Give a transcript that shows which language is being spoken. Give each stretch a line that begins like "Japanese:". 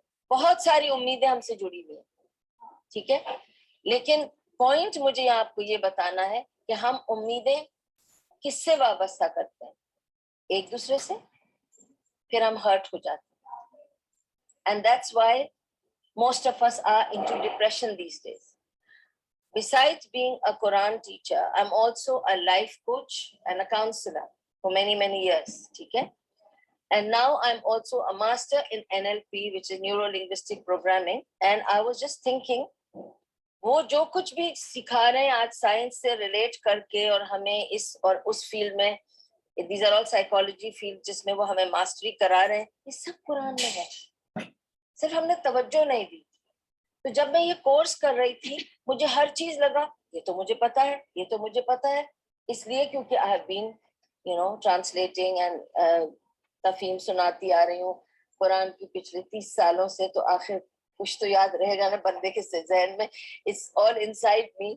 Urdu: بہت ساری امیدیں ہم سے جڑی ہوئی ہیں، ٹھیک ہے۔ لیکن پوائنٹ مجھے آپ کو یہ بتانا ہے کہ ہم امیدیں کس سے وابستہ کرتے ہیں؟ ایک دوسرے سے، پھر ہم ہرٹ ہو جاتے ہیں۔
English: And that's why most of us are into depression these days. Besides being a Quran teacher, I'm also a life coach and a counselor for many years,
Urdu: ٹھیک ہے۔
English: And now I'm also a master in NLP, which is Neuro-Linguistic Programming. And I was just thinking,
Urdu: وہ جو کچھ بھی سکھا رہے ہیں آج سائنس سے ریلیٹ کر کے، اور ہمیں اس اور اس فیلڈ میں،
English: these are all psychology field
Urdu: جس میں وہ ہمیں ماسٹری کرا رہے ہیں، یہ سب قرآن میں ہے، صرف ہم نے توجہ نہیں دی۔ تو جب میں یہ کورس کر رہی تھی مجھے ہر چیز لگا یہ تو مجھے پتا ہے، یہ تو مجھے پتا ہے، اس لیے کیونکہ
English: I have been translating and
Urdu: تفہیم سناتی آ رہی ہوں قرآن کی پچھلے 30 سالوں سے، تو آخر کچھ تو یاد رہے گا نا بندے کے ذہن میں،
English: it's all inside me.